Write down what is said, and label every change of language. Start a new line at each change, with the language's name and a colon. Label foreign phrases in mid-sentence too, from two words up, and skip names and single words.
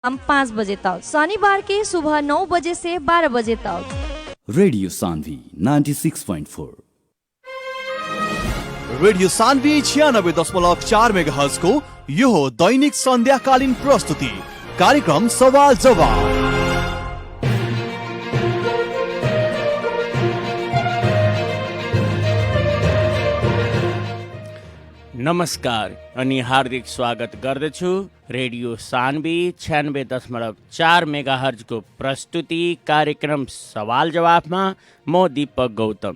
Hindi: शाम 5 बजे तक, शनिवार की सुबह 9 बजे से 12 बजे तक।
Nepali: रेडियो सान्वी 96.4। रेडियो सान्वी 96.4 मेगाहर्ज को यो हो दैनिक सन्ध्याकालीन प्रस्तुति कार्यक्रम सवाल जवाब। नमस्कार अनि हार्दिक स्वागत गर्दछु रेडियो सान्वी 96.4 मेगाहर्जको प्रस्तुति कार्यक्रम सवाल जवाफमा म दीपक गौतम।